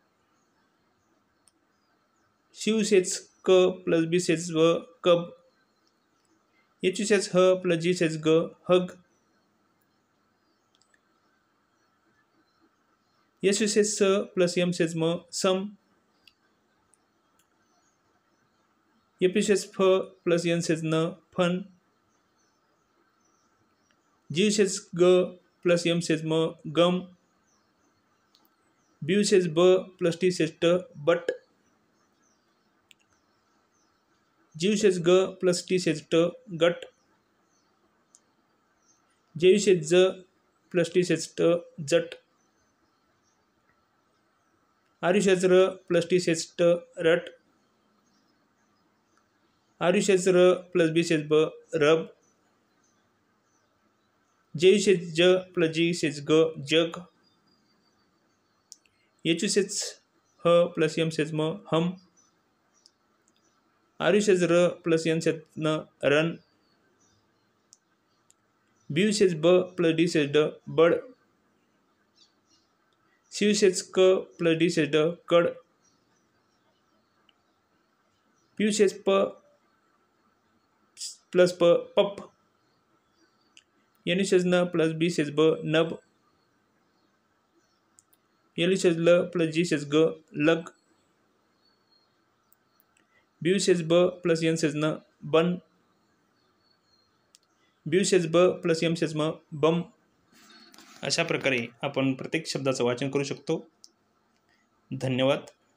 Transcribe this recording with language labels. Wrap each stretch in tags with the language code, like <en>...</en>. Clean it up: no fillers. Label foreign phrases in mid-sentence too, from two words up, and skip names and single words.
<en>C U says क plus B says व कब. H U says ह plus G says ग हग. S U says स plus M says म सम. F U says फ plus N says न फन. G U says ग plus M says म गम. B U says ब plus T says ट बट. G U says ग plus T says ट गट. J U says ज plus T says ट जट. R U says र plus T says ट रट. R U says र plus B says ब रब. J U says ज plus G says ग जग. H U says ह plus M says म हम. R U says र plus N says न रन. B U says ब plus D says ड बड. C U says क plus D says ड कड. P U says प plus प पप. N U says न plus B says ब नब. L U says ल plus G says ग लग. B U says ब plus N says न बन. B U says ब plus M says म बम.</en> <mr>अशा प्रकारे आपण प्रत्येक शब्दाचं वाचन करू शकतो. धन्यवाद.</mr>